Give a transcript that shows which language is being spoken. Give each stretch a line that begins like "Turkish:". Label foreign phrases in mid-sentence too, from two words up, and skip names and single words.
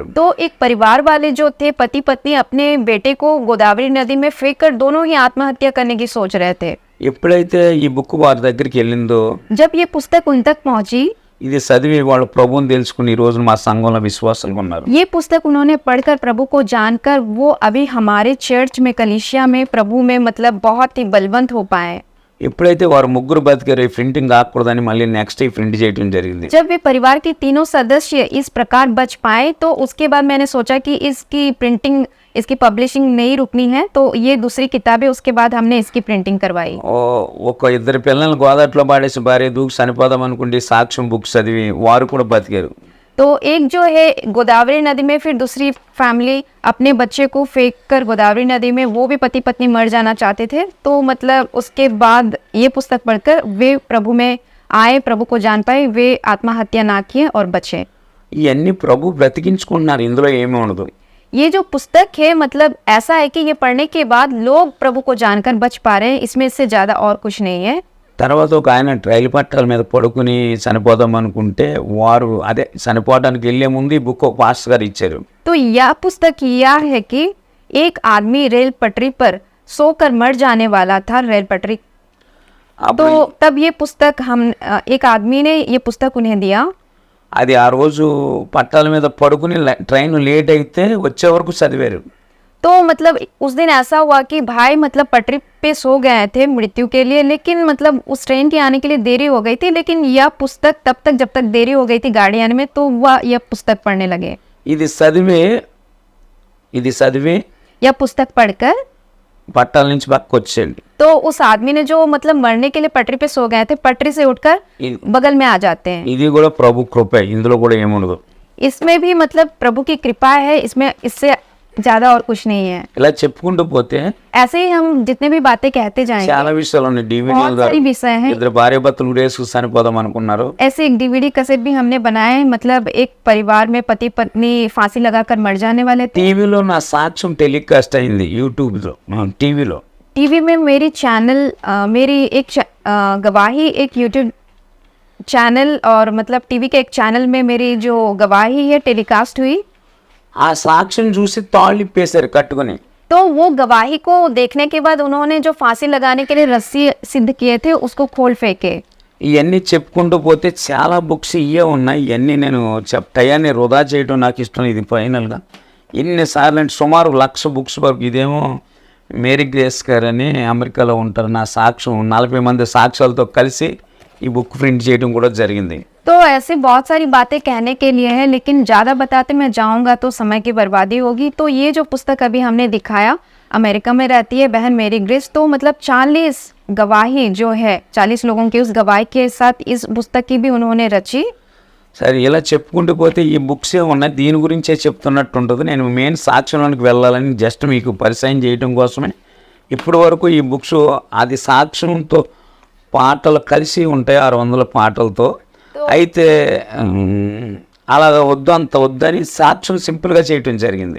Hindi: तो एक परिवार वाले जो थे, पति पत्नी, अपने बेटे को गोदावरी नदी में फेंक कर दोनों ही आत्महत्या करने की सोच रहे थे।
Telugu: ఎప్పుడైతే ఈ బుక్ వారి దగ్గరికి వెళ్ళిందో
Hindi: जब ये पुस्तक उन तक पहुंची,
Telugu: ఇది చదివి వాళ్ళు ప్రభువుని తెలుసుకుని ఈ రోజు మా సంఘంలో విశ్వాసాలుగా ఉన్నారు.
Hindi: ये पुस्तक उन्होंने पढ़कर प्रभु को जानकर वो अभी हमारे चर्च में, कलीसिया में, प्रभु में मतलब बहुत ही बलवंत हो पाए।
Telugu: ఎప్పుడైతే వారు ముగ్గురు బతికారు ఈ ప్రింటింగ్ కాకూడదని మళ్ళీ నెక్స్ట్ ఈ ప్రింట్ చేయడం జరిగింది.
Hindi: जब वे परिवार के तीनों सदस्य इस प्रकार बच पाए तो उसके बाद मैंने सोचा कि इसकी प्रिंटिंग, इसकी पब्लिशिंग नहीं रुकनी है, तो ये दूसरी किताब है, उसके बाद हमने इसकी प्रिंटिंग करवाई।
Telugu: ఒక ఇద్దరు పిల్లల్ని గోదాట్లో పాడేసి భార్య దూకి చనిపోదాం అనుకుంటే సాక్ష్యం బుక్స్ చదివి వారు కూడా బతికారు.
Hindi: तो एक जो है गोदावरी नदी में, फिर दूसरी फैमिली अपने बच्चे को फेंक कर गोदावरी नदी में, वो भी पति पत्नी मर जाना चाहते थे। तो मतलब उसके बाद ये पुस्तक पढ़कर वे प्रभु में आए, प्रभु को जान पाए, वे आत्महत्या ना किए और बचे।
Telugu: ఇవన్నీ ప్రభు బ్రతికించుకుంటున్నారు, ఇందులో ఏమీ ఉండదు.
Hindi: ये जो पुस्तक है मतलब ऐसा है कि ये पढ़ने के बाद लोग प्रभु को जानकर बच पा रहे हैं, इसमें इससे ज़्यादा और कुछ नहीं है।
Telugu: తర్వాత ఒక ఆయన రైలు పట్టాల మీద పడుకుని చనిపోదాం అనుకుంటే వారు అదే చనిపోవడానికి వెళ్ళే ముందు ఈ బుక్ ఒక పాస్టర్ గారు ఇచ్చారు.
Hindi: तो यह पुस्तक यह है कि एक आदमी रेल पटरी पर सोकर मर जाने वाला था, रेल पटरी। तो तब ये पुस्तक हम एक आदमी ने ये पुस्तक उन्हें दिया।
Telugu: అది ఆ రోజు పట్టాల మీద పడుకుని
English: train late
Telugu: అయితే వచ్చే వరకు చదివారు.
Hindi: तो मतलब उस दिन ऐसा हुआ कि भाई मतलब पटरी पे सो गए थे मृत्यु के लिए, लेकिन मतलब उस ट्रेन के आने के लिए देरी हो गई थी, लेकिन यह पुस्तक तब तक जब तक देरी हो गई थी गाड़ी आने में, तो वह यह पुस्तक पढ़ने लगे।
Telugu: ఇది చదివి ఇది చదివి
Hindi: यह पुस्तक पढ़कर
Telugu: పట్టాల నుంచి పక్కకు వచ్చేయండి.
Hindi: तो उस आदमी ने जो मतलब मरने के लिए पटरी पे सो गए थे, पटरी से उठकर
Telugu: ఇది-
Hindi: बगल में आ जाते हैं।
Telugu: ఇది కూడా ప్రభు కృపే, ఇందులో కూడా ఏముండదు.
Hindi: इसमें भी मतलब प्रभु की कृपा है, इसमें इससे ज्यादा और कुछ नहीं है।
Telugu: ఇలా చెప్పుకుంటూ పోతే
Hindi: ऐसे ही हम जितने भी बातें कहते जाएंगे,
Telugu: చాలా విషయాలు ఉన్నాయి. డివిడీల
Hindi: बहुत
Telugu: ద్వారా
Hindi: सारी विषय हैं।
Telugu: ఇద్దరు భార్య భర్తలు రేసు చనిపోదాం అనుకున్నారు.
Hindi: ऐसे एक
English: DVD cassette
Hindi: भी हमने बनाए हैं, मतलब एक परिवार में पति पत्नी फांसी लगाकर मर जाने वाले थे।
Telugu: టీవీలో నా సాక్ష్యం టెలికాస్ట్ అయింది, యూట్యూబ్లో టీవీలో.
Hindi: टीवी में मेरी चैनल मेरी एक गवाही एक यूट्यूब चैनल और मतलब टीवी के एक चैनल में मेरी जो गवाही है टेलीकास्ट हुई।
Telugu: ఆ సాక్ష్యం చూసి తాళ్ళు ఇప్పేశారు కట్టుకుని.
Hindi: तो वो गवाही को देखने के बाद उन्होंने जो फांसी लगाने के लिए रस्सी सिद्ध किए थे उसको खोल फेंके।
Telugu: ఇవన్నీ చెప్పుకుంటూ పోతే చాలా బుక్స్ ఇవే ఉన్నాయి. ఇవన్నీ నేను టయాన్ని వృధా చేయడం నాకు ఇష్టం. ఇది ఫైనల్గా ఎన్నిసార్లు అంటే సుమారు 1,00,000 బుక్స్ వరకు. ఇదేమో మేరీ గ్రేస్ గారు అని అమెరికాలో ఉంటారు. నా సాక్ష్యం 40 మంది సాక్ష్యాలతో కలిసి ఈ బుక్ ప్రింట్ చేయడం కూడా జరిగింది.
Hindi: तो ऐसे बहुत सारी बातें कहने के लिए है, लेकिन ज़्यादा बताते मैं जाऊंगा तो समय की बर्बादी होगी। तो ये जो पुस्तक अभी हमने दिखाया, अमेरिका में रहती है बहन मेरी ग्रेस, तो मतलब 40 गवाही जो है 40 लोगों की, उस गवाही के साथ इस पुस्तक की भी उन्होंने रची।
Telugu: సరే, ఇలా చెప్పుకుంటూ పోతే ఈ బుక్స్ ఉన్నాయి, దీని గురించే చెప్తున్నట్టు ఉంటుంది. నేను మెయిన్ సాక్ష్యంలోనికి వెళ్ళాలని జస్ట్ మీకు పరిచయం చేయడం కోసమే ఇప్పటి వరకు ఈ బుక్స్ అది సాక్ష్యంతో పాటలు కలిసి ఉంటాయి, 600 పాటలతో. అయితే అలా వద్దు, అంత వద్దని సాక్ష్యం సింపుల్గా చేయటం జరిగింది.